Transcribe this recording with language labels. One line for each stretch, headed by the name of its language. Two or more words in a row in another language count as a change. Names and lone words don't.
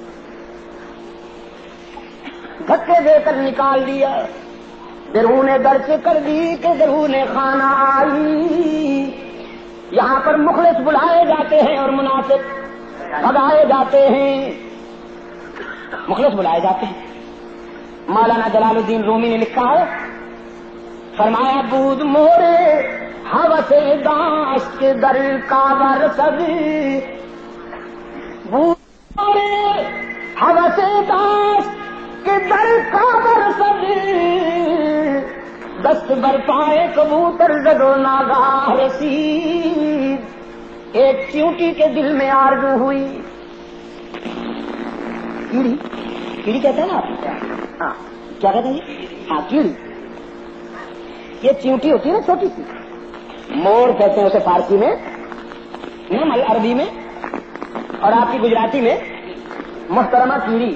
Urdu: دھکے دے کر نکال دیا،
Persian: درون درچ کر دی کہ درون خانہ آئی۔
Urdu: یہاں پر مخلص بلائے جاتے ہیں اور منافق بھگائے جاتے ہیں۔ مخلص بلائے جاتے ہیں۔ مولانا جلال الدین رومی نے لکھا ہے، فرمایا
Persian: بود مورے ہوس داشت کے در کعبہ رسد، بود مورے ہوس داشت کے در کعبہ رسد، دست بر پائے کبوتر زد و ناگاہ رسید۔
Urdu: ایک چیونٹی کے دل میں آرزو ہوئی، کیڑی کیڑی کہتے ہیں نا آپ؟ ہاں کیا کہتے ہیں جی؟ ہاں کیڑی، یہ چیونٹی ہوتی ہے نا چھوٹی سی، مور کہتے ہیں اسے فارسی میں، نمل عربی میں، اور آپ کی گجراتی میں محترمہ کیڑی۔